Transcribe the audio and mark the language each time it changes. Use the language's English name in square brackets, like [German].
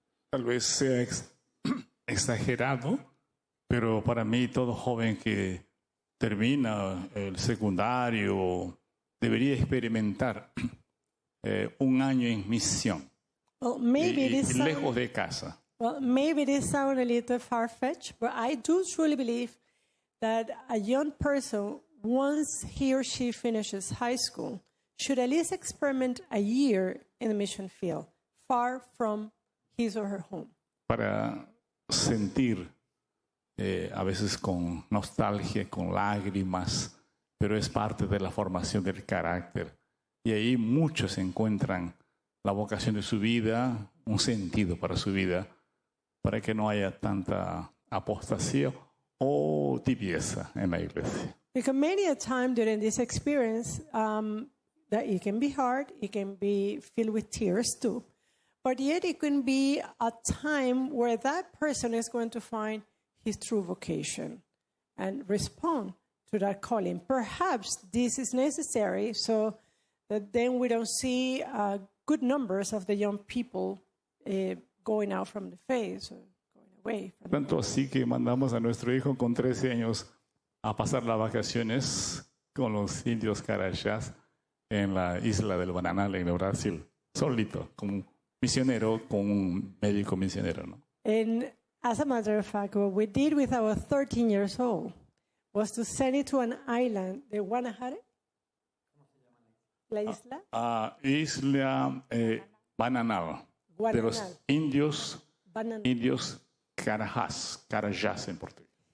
[Spanish] Tal vez sea exagerado, pero para mí todo joven que termina el secundario debería experimentar un año en misión [English] Well, maybe [Spanish] y [English] it is [Spanish] lejos de casa. [English] Well, maybe this sounds a little far-fetched, but I do truly believe that a young person, once he or she finishes high school, should at least experiment a year in the mission field, far from his or her home. [Spanish] Para sentir, a veces con nostalgia, con lágrimas, pero es parte de la formación del carácter. Y ahí muchos encuentran la vocación de su vida, un sentido para su vida, para que no haya tanta apostasía o tibieza en la iglesia. [English] Because many a time during this experience, that it can be hard, it can be filled with tears too, but yet it can be a time where that person is going to find his true vocation and respond to that calling. Perhaps this is necessary so that then we don't see good numbers of the young people going out from the faith, or going away from [Spanish] Tanto así que mandamos a nuestro hijo con 13 años a pasar las vacaciones con los indios carayas en la isla del Bananal en el Brasil, solito, como misionero, con un médico misionero, ¿no? [English] And as a matter of fact, what we did with our 13 years old was to send it to an island, the Guanajare, [Spanish] la isla. Isla Bananal, de los Guananal. indios Carajás en portugués.